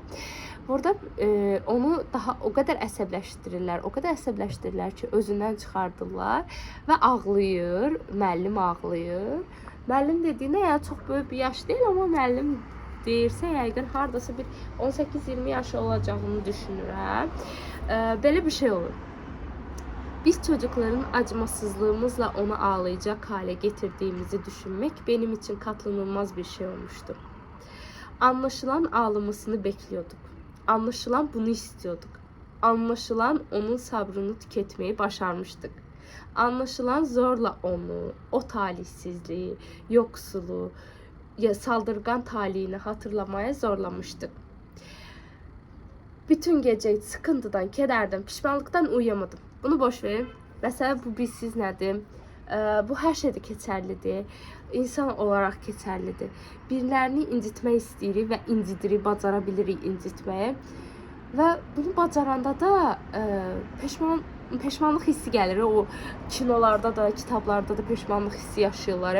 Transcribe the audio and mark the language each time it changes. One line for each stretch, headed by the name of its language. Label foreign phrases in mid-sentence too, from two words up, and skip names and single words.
Azerbaijani: Burada onu daha o qədər əsəbləşdirirlər ki, özündən çıxardırlar və ağlayır, müəllim ağlayır. Müəllim dediyinə yəni çox böyük bir yaş deyil, amma müəllim deyirsə yəqin hardasa bir 18-20 yaşı olacağını düşünürəm. Belə bir şey olur.
Turkish: Biz çocukların acımasızlığımızla onu ağlayacak hale getirdiğimizi düşünmek benim için katlanılmaz bir şey olmuştu. Anlaşılan ağlamasını bekliyorduk. Anlaşılan bunu istiyorduk. Anlaşılan onun sabrını tüketmeyi başarmıştık. Anlaşılan zorla onu, o talihsizliği, yoksulu, saldırgan talihini hatırlamaya zorlamıştık. Bütün gece sıkıntıdan, kederden, pişmanlıktan uyuyamadım.
Azerbaijani: Bunu boş verin. Mesela bu bizsiz nədir? Bu hər şeydə keçərlidir. İnsan olaraq keçərlidir. Birilərini incitmək istəyirik və incidirik, bacara bilirik incitməyi. Və bunu bacaranda da peşmanlıq hissi gəlir. O kinolarda da, kitablarda da peşmanlıq hissi yaşayırlar.